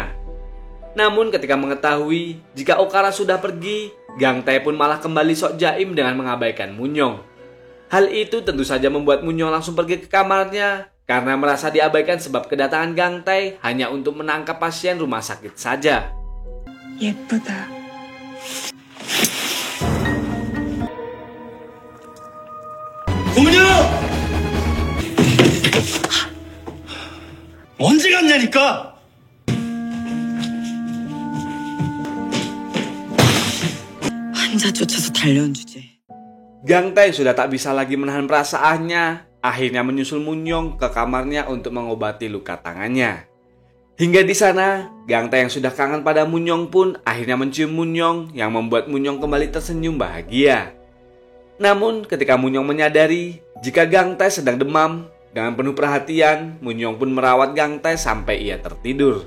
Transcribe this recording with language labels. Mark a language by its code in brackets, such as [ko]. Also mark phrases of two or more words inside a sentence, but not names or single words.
[id] Namun ketika mengetahui jika Okara sudah pergi, Gang Tae pun malah kembali sok jaim dengan mengabaikan Munyong. Hal itu tentu saja membuat Munyong langsung pergi ke kamarnya karena merasa diabaikan sebab kedatangan Gang Tae hanya untuk menangkap pasien rumah sakit saja. [ko] 예쁘다. 고문요! 언제 갔냐니까? 환자 쫓아서 달려온 주제. [id] Gang Tae sudah tak bisa lagi menahan perasaannya, akhirnya menyusul Munyong ke kamarnya untuk mengobati luka tangannya. Hingga di sana, Gang Tae yang sudah kangen pada Munyong pun akhirnya mencium Munyong yang membuat Munyong kembali tersenyum bahagia. Namun ketika Munyong menyadari jika Gang Tae sedang demam, dengan penuh perhatian, Munyong pun merawat Gang Tae sampai ia tertidur.